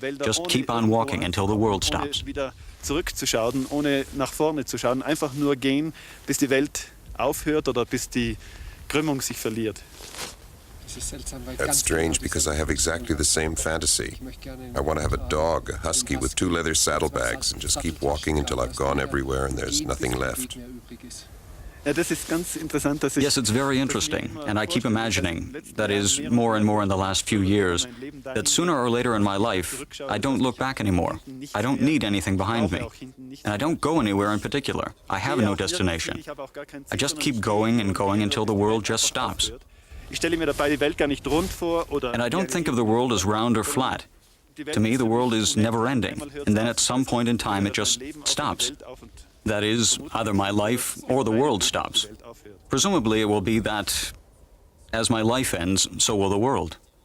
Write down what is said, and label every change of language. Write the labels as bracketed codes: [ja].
[en] Just keep on walking until the world stops. [de] Wieder zurückzuschauen, ohne nach vorne zu schauen, einfach nur gehen, bis die Welt aufhört oder bis die Krümmung sich verliert. [en] That's strange because I have exactly the same fantasy. I want to have a dog, a husky with 2 leather saddlebags, and just keep walking until I've gone everywhere and there's nothing left. [de] Ja, das ist ganz interessant, dass ich [en] Yes, it's very interesting, and I keep imagining, that is, more and more in the last few years, that sooner or later in my life, I don't look back anymore. I don't need anything behind me. And I don't go anywhere in particular. I have no destination. I just keep going and going until the world just stops. [de] Ich stelle mir dabei die Welt gar nicht rund vor oder [en] And I don't think of the world as round or flat. To me, the world is never ending, and then at some point in time it just stops. That is, either my life or the world stops. Presumably it will be that as my life ends, so will the world.